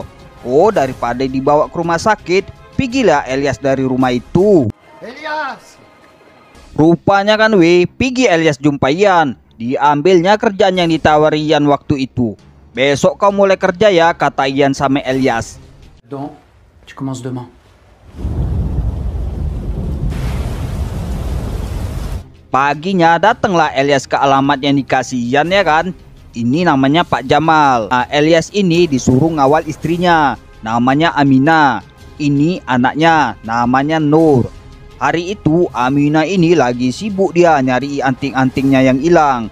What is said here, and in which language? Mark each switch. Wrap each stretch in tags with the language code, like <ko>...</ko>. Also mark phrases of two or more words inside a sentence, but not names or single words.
<id>Oh, daripada dibawa ke rumah sakit, pergilah Elias dari rumah itu. Elias! Rupanya kan weh, pergi Elias jumpa Yan. Diambilnya kerjaan yang ditawari Yan waktu itu. Besok kau mulai kerja ya, kata Ian sama Elias.</id> <fr>Donc, tu commences demain.</fr> <id>Paginya datanglah Elias ke alamat yang dikasih Ian ya kan. Ini namanya Pak Jamal. Nah, Elias ini disuruh ngawal istrinya, namanya Amina. Ini anaknya, namanya Nur. Hari itu Amina ini lagi sibuk dia nyari anting-antingnya yang hilang.</id>